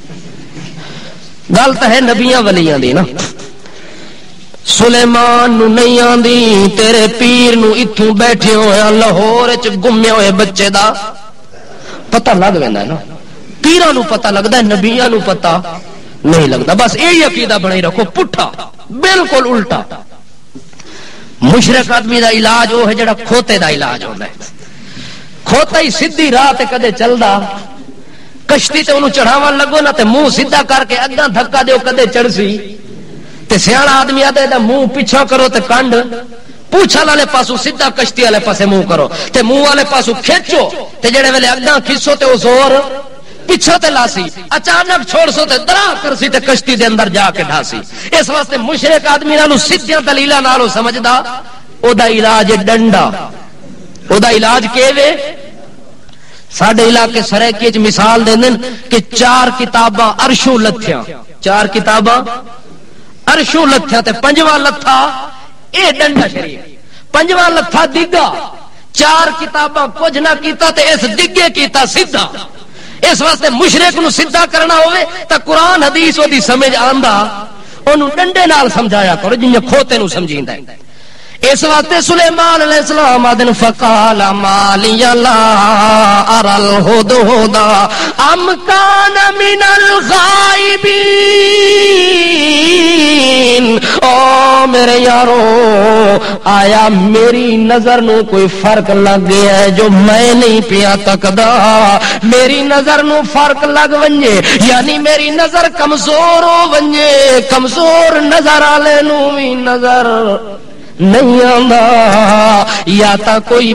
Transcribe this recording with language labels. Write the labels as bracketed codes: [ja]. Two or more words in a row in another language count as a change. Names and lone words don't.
[skr] گل تو ہے نبیاں ولیاں دی نا سلیمان نو نہیں آندی تیرے پیر نو اتھوں بیٹھے ہوئے لاہور وچ گمے ہوئے بچے دا پتہ لگ ویندا ہے نا پیراں نو پتہ لگدا ہے نبیاں نو پتہ نہیں لگدا بس یہی عقیدہ بنائی رکھو پٹھا بالکل الٹا مشرک آدمی دا علاج وہ ہے جڑا کھوتے دا علاج ہوندا ہے کھوتا ہی سیدھی راہ تے کدے چلدا کشتی تے انہوں چڑھاون لگو نا تے منہ سیدھا کر کے اگاں دھکا دیو کدے چڑھسی تے سیاڑا آدمی آدھے دا منہ پیچھا کرو تے کنڈ پوچھا والے پاسو سیدھا کشتی والے پاسے منہ کرو تے منہ والے پاسو کھچو تے جڑے ویلے اگاں کھسو تے او زور پیچھے تے لاسی اچانک چھوڑ سو تے درا کرسی تے کشتی دے اندر جا کے ڈھاسی اس واسطے مشرک آدمی نالو سیدھیاں دلیلاں نالو سمجھدا او دا علاج ڈنڈا او دا علاج کیوے ساڈے علاقے سریکی وچ مثال دیندن کہ 4 کتاباں عرشوں لتھیاں 4 کتاباں عرشوں لتھیاں تے 5واں لتھا اے ڈنڈا شریف 5واں لتھا دگا 4 کتاباں کچھ نہ کیتا تے اس دگے کیتا سیدھا اس واسطے مشرک نو سیدھا کرنا ہوئے تا قرآن حدیث او دی سمجھ آندا اونوں ڈنڈے نال سمجھایا کرو جنہیں کھوتے نو سمجھیندا ہے اس واسطے سلیمان [ar] علیہ السلام [skr] آدن [ar] فقال مالی لا ارى الهدهد ام كان من [skr] الغائبین او میرے یارو آیا میری نظر نو کوئی فرق لگ گیا ہے جو میں نہیں پیا تکدا میری نظر نو فرق لگ ونجے یعنی میری نظر کمزور ہو ونجے کمزور نظر والے نو بھی نظر نہیں آندا یا تا کوئی